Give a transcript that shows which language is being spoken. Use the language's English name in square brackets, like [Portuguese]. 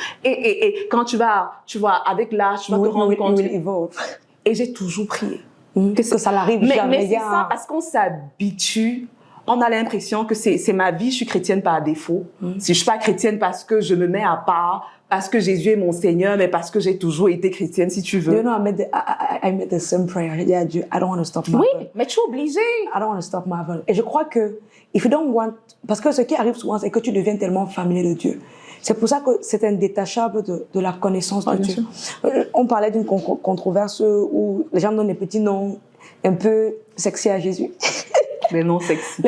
[French] Et quand tu vois, avec l'âge, tu vas te rendre compte. Et j'ai toujours prié. Que ça n'arrive jamais. Mais c'est ça, parce qu'on s'habitue, on a l'impression que c'est ma vie, je suis chrétienne par défaut. Si je suis pas chrétienne parce que je me mets à part, parce que Jésus est mon Seigneur, mais parce que j'ai toujours été chrétienne, si tu veux. [English] You know, I made the same prayer. Yeah, I don't want to stop Marvel. [French] Oui, mais tu es obligé. [English] I don't want to stop Marvel. [French] Et je crois que, [English] if you don't want, [French] parce que ce qui arrive souvent, c'est que tu deviens tellement familier de Dieu. C'est pour ça que c'est indétachable de la connaissance de Dieu. On parlait d'une controverse où les gens donnent des petits noms un peu sexy à Jésus. Les noms sexy.